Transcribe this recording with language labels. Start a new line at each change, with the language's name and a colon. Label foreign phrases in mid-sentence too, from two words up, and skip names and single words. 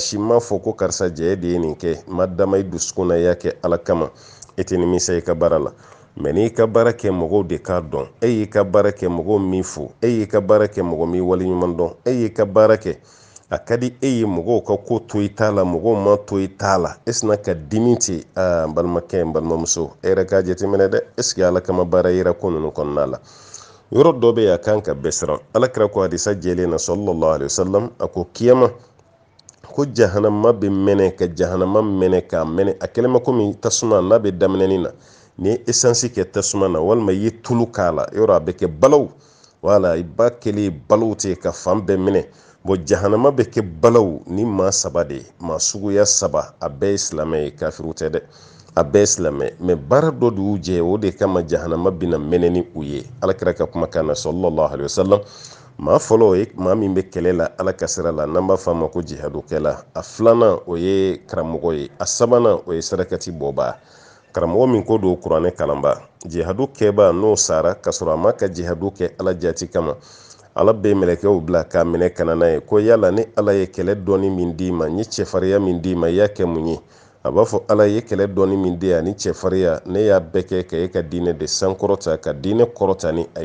Bambara: si ma fɔ ko karisa jɛ de ye nin kɛ ma dama i dusukun na i y'a kɛ ala kama e tɛ nimisa i ka baara la mais n'i ka baara kɛ mɔgɔw de k'a dɔn e y'i ka baara kɛ mɔgɔw min fo e y'i ka baara kɛ mɔgɔ min waleɲuman dɔn e y'i ka baara kɛ a ka di e ye mɔgɔw ka ko to i t'a la mɔgɔw ma to i t'a la e sina ka dimi ten n balimakɛ n balimamuso e yɛrɛ k'a jateminɛ dɛ
French: est ce que
Bambara: ala kama baara yira ko ninnu kɔnɔna la yɔrɔ dɔ bɛ yen a kan ka bɛɛ siran alakira ko hadisa jɛlen na
Arabic: صلى الله عليه وسلم
Bambara: a ko kiyama ko jahanama bɛ mɛnɛ ka jahanama mɛnɛ k'a mɛnɛ a kɛlɛma komi tasuma n'a bɛ daminɛni na ni ye esansi kɛ tasuma na walima i ye tulu k'a la yɔrɔ a bɛ kɛ balaw wala i ba kɛlen balaw ten ka fan bɛɛ minɛ jahanama bɛ kɛ balaw ni maa saba de ye maa suguya saba a bɛɛ ye silamɛ ye kafiru tɛ dɛ a bɛɛ ye silamɛ mais baara dɔ de y'u jɛ o de kama jahanama bɛna mɛnɛ ni u ye alakira ka kumakan na
Arabic: صلى الله عليه وسلم
Bambara: maa fɔlɔ o ye maa min bɛ kɛlɛ la ala ka sira la n'an b'a fɔ a ma ko jihadukɛla a filanan o ye karamɔgɔ ye a sabanan o ye sarakati bɔbaa karamɔgɔ min ko don kuranɛ kalanba jihadu kɛba n'o sara ka sɔrɔ a ma ka jihadu kɛ ala jati kama ala bɛ mɛlɛkɛw bila k'a minɛ kana n'a ye ko yala ni ala ye kɛlɛ dɔɔni min d'i ma ni cɛfariya min d'i ma i y'a kɛ mun ye a b'a fɔ ala ye kɛlɛ dɔɔni min di yan ni cɛfariya ne y'a bɛɛ kɛ ka e ka diinɛ de sankɔrɔta ka diinɛ kɔrɔta ni a